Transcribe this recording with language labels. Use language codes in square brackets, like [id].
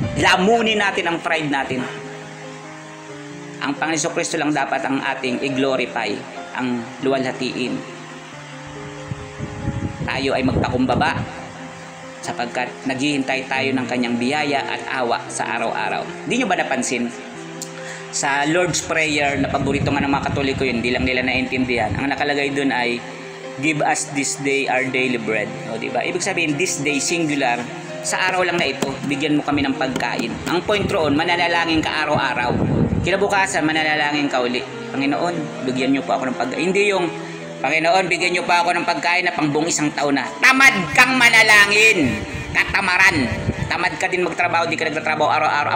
[tl] Lamunin natin ang pride natin. Ang Panginoong Kristo lang dapat ang ating i-glorify, ang luwalhatiin. Tayo ay magpakumbaba sapagkat naghihintay tayo ng kanyang biyaya at awa sa araw-araw. Hindi nyo ba napansin? Sa Lord's Prayer na paborito nga ng mga Katoliko yun, hindi lang nila naintindihan. Ang nakalagay dun ay, [en] give us this day our daily bread. [tl] O, diba? Ibig sabihin, this day, singular, sa araw lang na ito, bigyan mo kami ng pagkain. Ang point roon, mananalangin ka araw-araw. Kinabukasan, mananalangin ka uli. Panginoon, bigyan nyo po ako ng pagkain. Hindi yung, Panginoon, bigyan nyo pa ako ng pagkain na pang buong isang taon na. Tamad kang manalangin. Katamaran. Tamad ka din magtrabaho, di ka nagtatrabaho araw-araw.